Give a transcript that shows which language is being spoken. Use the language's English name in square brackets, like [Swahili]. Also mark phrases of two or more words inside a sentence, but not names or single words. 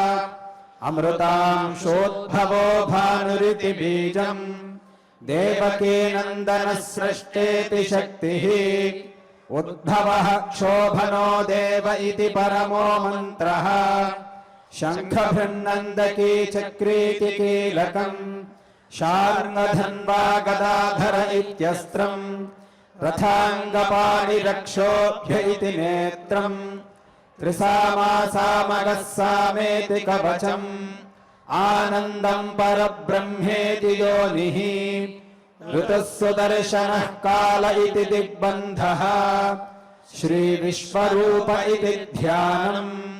[Sanskrit] అమృతాంశోద్భవో భానురితి బీజం దేవకీ నందన సృష్టేతి శక్తిః ఉద్భవః క్షోభనో దేవ ఇతి పరమో మంత్రః శంఖభృన్నందకీ చక్రీతి కీలకం శార్ంగధన్వా గదాధర ఇత్యస్త్రం రథాంగపాణి రక్షోభ్య ఇతి నేత్రం त्रिसामासामगः सामेति कवचम् आनन्दम् परब्रह्मेति योनिः ऋतुः सुदर्शनः काल इति दिग्बन्धः श्रीविश्वरूप इति ध्यानम्